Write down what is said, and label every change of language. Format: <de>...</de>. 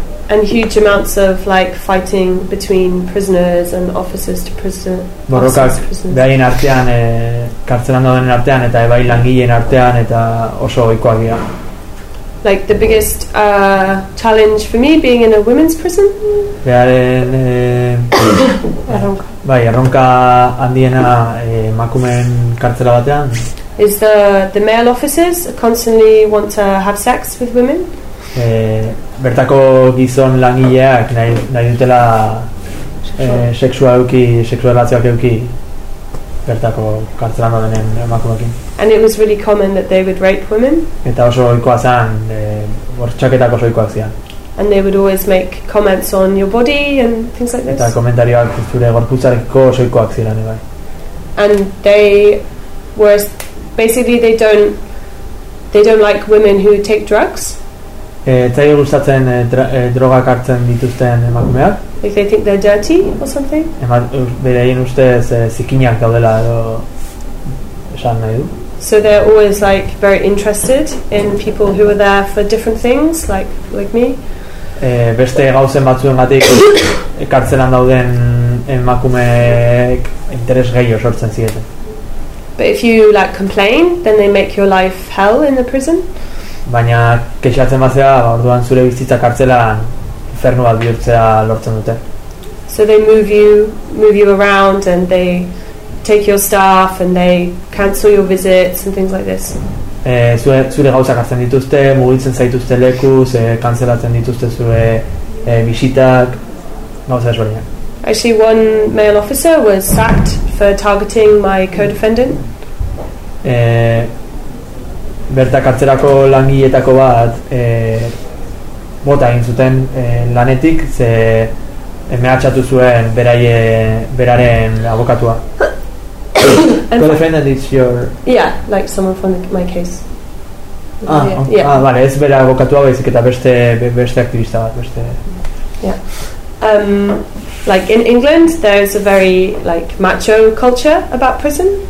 <en>And huge amounts of like fighting between prisoners and officers to prisoner.</en> <eu>Borrokak beraien artean, kartzelan dauden artean eta bai langileen artean eta oso ohikoak dira.</eu> <en>Like the biggest challenge for me being in a women's prison.</en> <eu>Beraien erronka. Bai, erronka handiena emakumeen kartzela batean.</eu> <en>Is the male officers constantly want to have sex with women?</en> <eu>Bertako gizon langileak nahi dutela seksualatzioak euki bertako kartzelan denen emakumeekin.</eu> <en>And it was really common that they would rape women.</en> <eu>Eta oso ohikoa zen, bortxaketako oso ohikoak zian.</eu> <en>And they would always make comments on your body and things like this.</en> <eu>Eta komentarioak zure gorputzareko oso ohikoak zian, bai.</eu> <en>And they were, basically they don't like women who take drugs.</en> <eu>zaio gustatzen drogak hartzen dituzten emakumeak.</eu> <en>If they think they're dirty or something?</en> <eu>Beraien ustez zikinak daudela edo esan nahi du.</eu> <en>So they're always like very interested in people who are there for different things, like me.</en> <eu>Beste gauzen batzuengatik ekartzenan dauden emakumeek interes gehiago sortzen zieten.</eu> <en>But if you like complain, then they make your life hell in the prison.</en> <eu>Baina kexatzen bazea, orduan zure bizitza kartzelan infernu bat bihurtzea lortzen dute.</eu> <en>So they move you around and they take your stuff and they cancel your visits and things like this.</en> <eu>Zure gauzak hartzen dituzte, mugitzen zaituzte lekuz, kantzelatzen dituzte zure bisitak, gauza esberdinak.</eu> <en>Actually, one male officer was sacked for targeting my co-defendant.</en> <eu>Bertak hartzerako langiletako bat bota egin zuten lanetik, ze mehatxatu zuen beraren abokatua.</eu> <en>Co-defendant is your... Yeah, like someone from my case.</en> <eu>Vale, ez bera abokatua baizik eta beste aktivista bat, beste...</eu> <en>Yeah. Like in England, there is a very like macho culture about prison.</en>